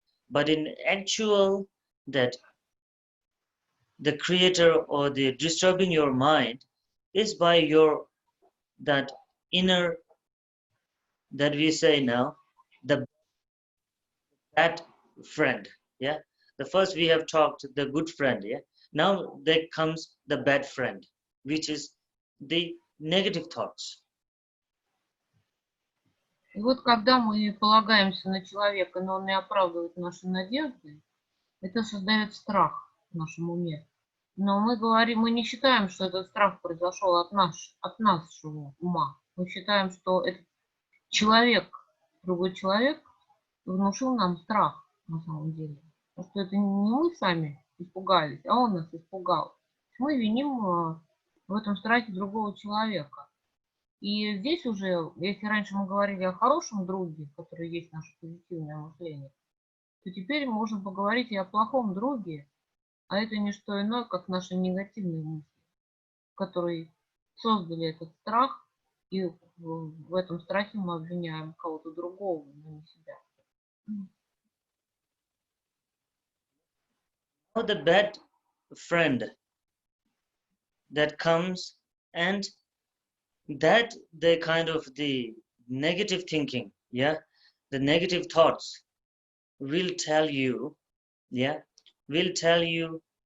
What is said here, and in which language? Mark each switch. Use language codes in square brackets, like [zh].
[en] But in actual, that the creator or the disturbing your mind is by your that inner, that we say now, that friend. Yeah, the first we have talked the good friend. Yeah, now there comes the bad friend, which is the negative thoughts. [ru] И вот когда мы полагаемся на человека, но он не оправдывает наши надежды, это создает страх в нашем уме. Но мы говорим, мы не считаем, что этот страх произошел от нашего ума. Мы считаем, что этот человек, другой человек, внушил нам страх на самом деле. Потому что это не мы сами испугались, а он нас испугал. Мы виним в этом страхе другого человека. И здесь уже, если раньше мы говорили о хорошем друге, который есть наше позитивное мышление, то теперь можно поговорить и о плохом друге, а это не что иное, как наши негативные мысли, которые создали этот страх, и в этом страхе мы обвиняем кого-то другого, но не себя. [en] Now the bad friend that comes, and that the kind of the negative thinking, yeah, the negative thoughts will tell you, yeah, will tell you